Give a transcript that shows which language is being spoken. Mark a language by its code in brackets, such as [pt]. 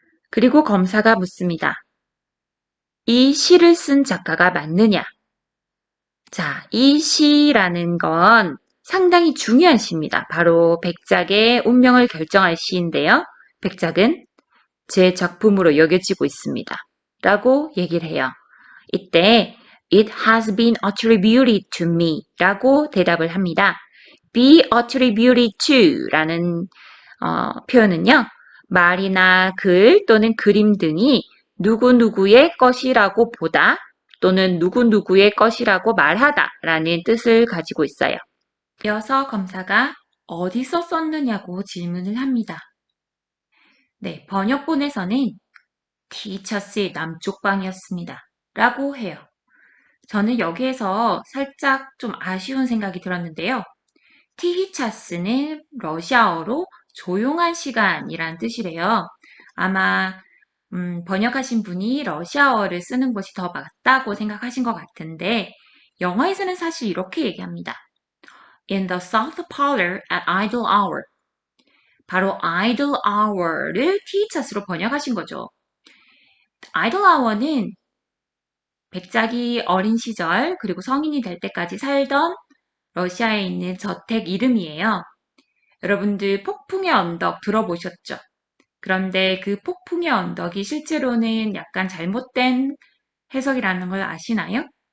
[ko] 그리고 검사가 묻습니다. 이 시를 쓴 작가가 맞느냐? 자, 이 시라는 건 상당히 중요한 시입니다. 바로 백작의 운명을 결정할 시인데요. 백작은 제 작품으로 여겨지고 있습니다. 라고 얘기를 해요. 이때 [en] It has been attributed to me [ko] 라고 대답을 합니다. be attributed to 라는 표현은요. 말이나 글 또는 그림 등이 누구누구의 것이라고 보다 또는 누구누구의 것이라고 말하다 라는 뜻을 가지고 있어요. 이어서 검사가 어디서 썼느냐고 질문을 합니다. 네, 번역본에서는 티처스의 남쪽 방이었습니다. 라고 해요. 저는 여기에서 살짝 좀 아쉬운 생각이 들었는데요. 티히차스는 러시아어로 조용한 시간이란 뜻이래요. 아마 번역하신 분이 러시아어를 쓰는 것이 더 맞다고 생각하신 것 같은데 영어에서는 사실 이렇게 얘기합니다. [en] In the south parlor at idle hour. [ko] 바로 idle hour를 티차스로 번역하신 거죠. idle hour는 백작이 어린 시절 그리고 성인이 될 때까지 살던 러시아에 있는 저택 이름이에요. 여러분들 폭풍의 언덕 들어보셨죠? 그런데 그 폭풍의 언덕이 실제로는 약간 잘못된 해석이라는 걸 아시나요?